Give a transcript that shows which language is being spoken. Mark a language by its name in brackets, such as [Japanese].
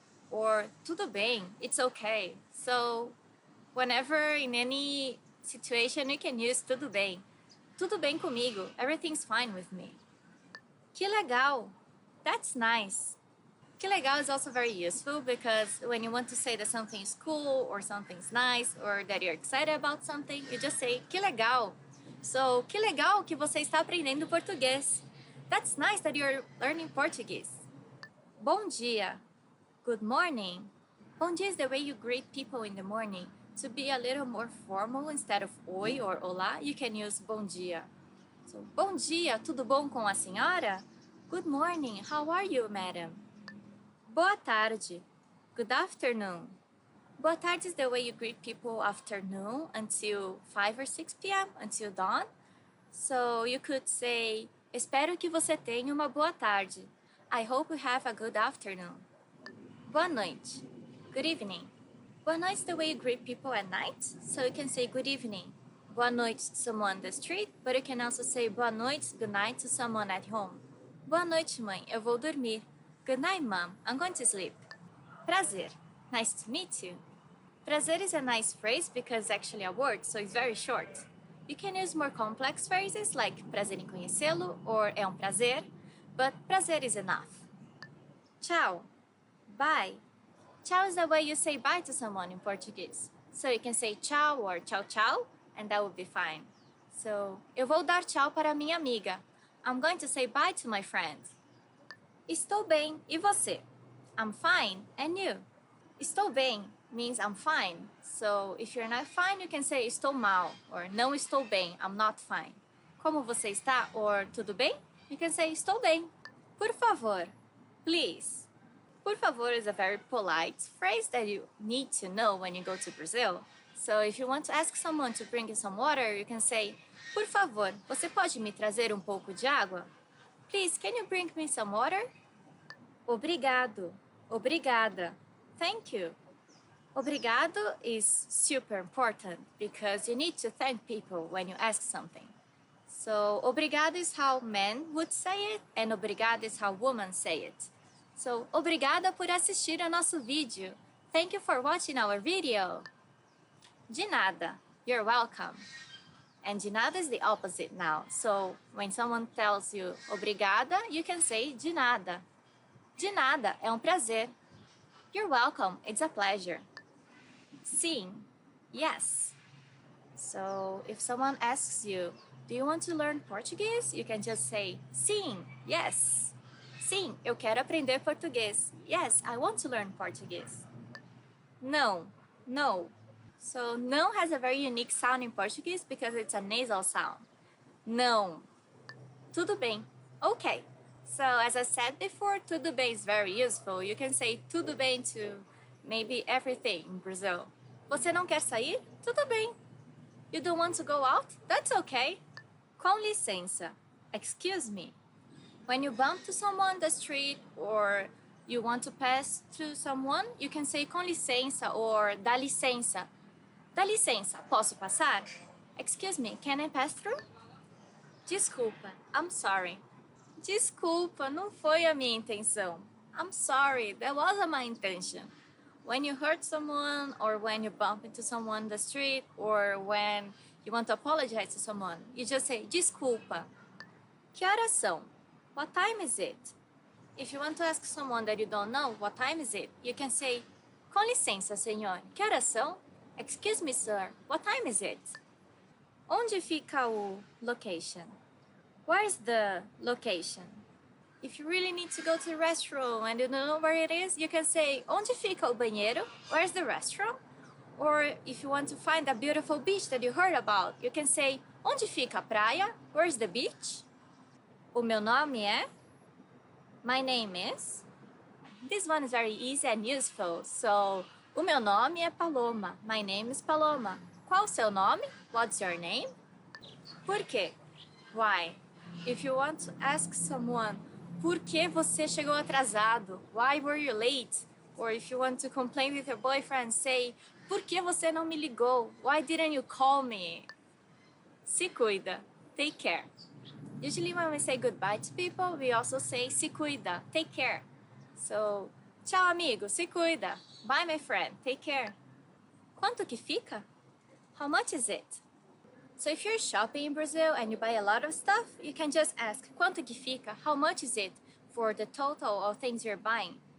[English] Or tudo bem? It's okay. So whenever in any situation you can use tudo bem. [Portuguese] Tudo bem comigo. [English] Everything's fine with me. [Portuguese] Que legal. [English] That's nice. Que legal is also very useful because when you want to say that something is cool or something's nice or that you're excited about something, you just say que legal. [Portuguese] So, que legal que você está aprendendo português. [English] That's nice that you're learning Portuguese. [Portuguese] Bom dia. [English] Good morning. Bom dia is the way you greet people in the morning. To be a little more formal, instead of oi or olá, you can use bom dia. So, [Portuguese] bom dia, tudo bom com a senhora? [English] Good morning, how are you, madam? [Portuguese] Boa tarde. [English] Good afternoon. Boa tarde is the way you greet people afternoon until 5 or 6 p.m., until dawn. So you could say, [Portuguese] espero que você tenha uma boa tarde. [English] I hope you have a good afternoon. [Portuguese] Boa noite. [English] Good evening. Boa noite is the way you greet people at night. So you can say good evening. Boa noite to someone on the street, but you can also say boa noite, good night to someone at home. [Portuguese] Boa noite, mãe. Eu vou dormir. [English] Good night, mom. I'm going to sleep. Prazer. Nice to meet you. Prazer is a nice phrase because it's actually a word, so it's very short. You can use more complex phrases like [Portuguese] prazer em conhecê-lo [English] or [Portuguese] é um prazer, [English] but prazer is enough. Tchau. Bye. Tchau is the way you say bye to someone in Portuguese. So you can say tchau or tchau tchau, and that would be fine. [Portuguese] So, eu vou dar tchau para minha amiga. [English] I'm going to say bye to my friend. [Portuguese] Estou bem, e você? [English] I'm fine, and you? Estou bem means I'm fine. So, if you're not fine, you can say estou mal, or [Portuguese] não estou bem, [English] I'm not fine. [Portuguese] Como você está, [English] or [Portuguese] tudo bem? [English] You can say [Portuguese] estou bem. Por favor, [English] please. Por favor is a very polite phrase that you need to know when you go to Brazil. So if you want to ask someone to bring you some water, you can say, [Portuguese] por favor, você pode me trazer um pouco de água? [English] Please, can you bring me some water? [Portuguese] Obrigado. Obrigada. [English] Thank you. Obrigado is super important because you need to thank people when you ask something. So, obrigado is how men would say it, and obrigada is how women say it. So, [Portuguese] obrigada por assistir ao nosso vídeo. [English] Thank you for watching our video. [Portuguese] De nada. [English] You're welcome. And de nada is the opposite now. So, when someone tells you obrigada, you can say de nada. [Portuguese] De nada, é um prazer. [English] You're welcome, it's a pleasure. [Portuguese] Sim, [English] yes. So, if someone asks you, do you want to learn Portuguese? You can just say, [Portuguese] sim, [English] yes. [Portuguese] Sim, eu quero aprender português. [English] Yes, I want to learn Portuguese. [Portuguese] Não, [English] no. So, não has a very unique sound in Portuguese because it's a nasal sound. Não. [Portuguese] Tudo bem. [English] Okay. So, as I said before, tudo bem is very useful. You can say tudo bem to maybe everything in Brazil. [Portuguese] Você não quer sair? Tudo bem. [English] You don't want to go out? That's okay. [Portuguese] Com licença. [English] Excuse me. When you bump to someone on the street or you want to pass through someone, you can say com licença or dá licença. [Portuguese] Dá licença, posso passar? [English] Excuse me, can I pass through? [Portuguese] Desculpa, [English] I'm sorry. [Portuguese] Desculpa, não foi a minha intenção. [English] I'm sorry, that wasn't my intention. When you hurt someone or when you bump into someone on the street or when you want to apologize to someone, you just say desculpa. [Portuguese] Que horas são? [English] What time is it? If you want to ask someone that you don't know, what time is it? You can say, [Portuguese] com licença, senhor, que horas são? [English] Excuse me, sir, what time is it? [Portuguese] Onde fica o [English] location? Where's the location? If you really need to go to the restroom and you don't know where it is, you can say, [Portuguese] onde fica o banheiro? [English] Where's the restroom? Or if you want to find a beautiful beach that you heard about, you can say, [Portuguese] onde fica a praia? [English] Where's the beach? [Portuguese] O meu nome é? [English] My name is? This one is very easy and useful. So, [Portuguese] o meu nome é Paloma. [English] My name is Paloma. [Portuguese] Qual o seu nome? [English] What's your name? [Portuguese] Por quê? [English] Why? If you want to ask someone, [Portuguese] por que você chegou atrasado? [English] Why were you late? Or if you want to complain with your boyfriend, say, [Portuguese] por que você não me ligou? [English] Why didn't you call me? [Portuguese] Se cuida. [English] Take care. Usually when we say goodbye to people, we also say [Portuguese] se cuida, [English] take care. So, [Portuguese] tchau amigo, se cuida. [English] Bye my friend, take care. [Portuguese] Quanto que fica? [English] How much is it? So if you're shopping in Brazil and you buy a lot of stuff, you can just ask [Portuguese] quanto que fica, [English] how much is it for the total of things you're buying.